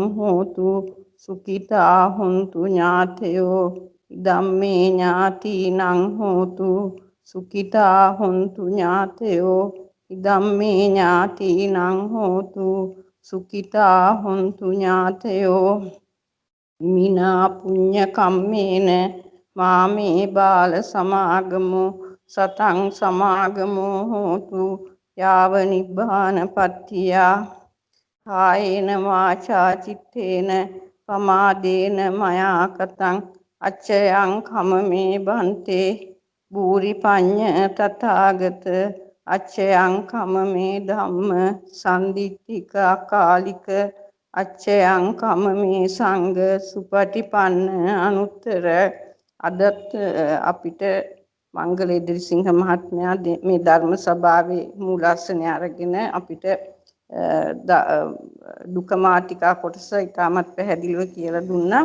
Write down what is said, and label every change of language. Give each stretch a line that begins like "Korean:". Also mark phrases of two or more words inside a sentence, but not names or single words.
Pali: හෝතු සුඛිතා හොන්තු ඥාතයෝ ඉදම්මේ ඥාතීනං හෝතු සුඛිතා හොන්තු ඥාතයෝ ඉදම්මේ ඥාතීනං හෝතු සුඛිතා හොන්තු ඥාතයෝ මිනා පුඤ්ඤ කම්මේන මාමේ බාල සමාගමු සතං සමාගමු හෝතු යාව නිබ්බානපත්තියා කායේන වාචා චිත්තේන පමාදේන මයා කතං අච්චයං කමමේ බන්තේ බූරි පඤ්ඤ තථාගත අච්චයං කමමේ ධම්ම සම්දිත්තික අකාලික අච්චයං කමමේ සංඝ සුපටිපන්න අනුත්තර.
Sinhala: අදත් අපිට මංගල ඉදිරිසිංහ මහත්මයා මේ ධර්ම සභාවේ මූලාසනය අරගෙන අපිට දුක මාතිකා කොටස ඉතාමත් පැහැදිලිව කියලා දුන්නා.